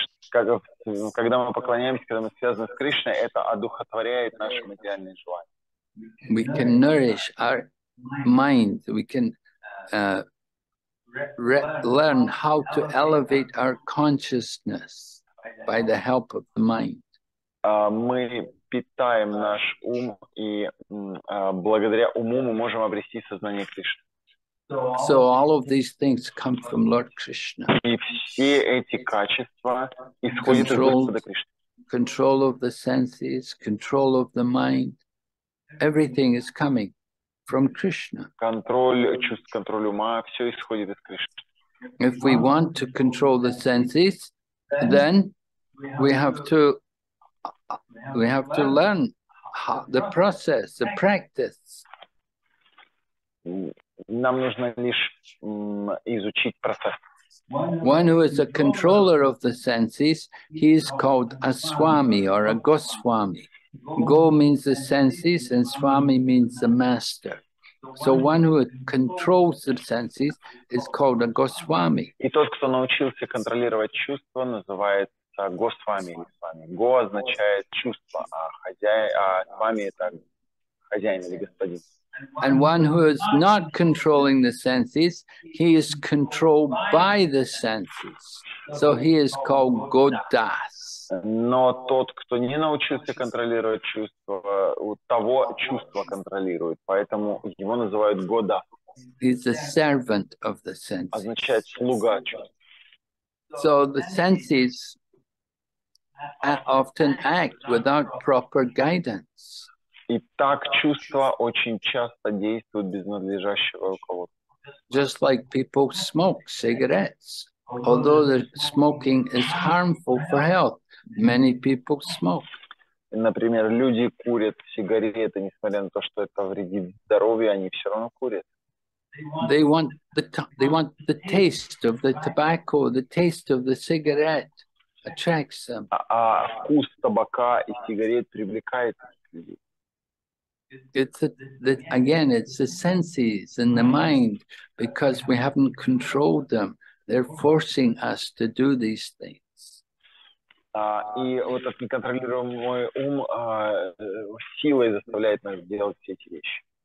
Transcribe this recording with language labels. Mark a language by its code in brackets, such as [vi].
[ru] Когда мы поклоняемся, когда мы связаны с Кришной, это одухотворяет наши материальные желания. [en] We can nourish our mind. We can learn how to elevate our consciousness by the help of the mind. [ru] Мы питаем наш ум, и благодаря уму мы можем обрести сознание Кришны. [en] So all of these things come from Lord Krishna. [ru] И все эти качества исходят из Господа Кришны. [en] Control of the senses, control of the mind, everything is coming from Krishna. [ru] Контроль чувств, контроль ума, все исходит из Кришны. [en] If we want to control the senses, then we have to learn the process, the practice. [ru] Нам нужно лишь изучить процесс. [en] One who is a controller of the senses, he is called a Swami or a Goswami. Go means the senses and Swami means the master. So one who controls the senses is called a Goswami. [ru] И тот, кто научился контролировать чувства, называется Госвами или Свами. Го означает чувство, а Свами это хозяин или господин. [en] And one who is not controlling the senses, he is controlled by the senses. So he is called Godas. [ru] Но тот, кто не научился контролировать чувства, у того чувства контролирует. Поэтому его называют Года. [en] He's the servant of the senses. [ru] Означает слуга чувств. [en] So the senses often act without proper guidance. [ru] И так чувства очень часто действуют без надлежащего руководства. [en] Just like people smoke cigarettes. Although the smoking is harmful for health, many people smoke. [ru] Например, люди курят сигареты, несмотря на то, что это вредит здоровью, они все равно курят. [en] They want the taste of the tobacco, the taste of the cigarette attracts them. [ru] А вкус табака и сигарет привлекает людей. [en] It's again, it's the senses and the mind, because we haven't controlled them. They're forcing us to do these things. [ru] И вот этот неконтролируемый ум силой заставляет нас делать все эти вещи.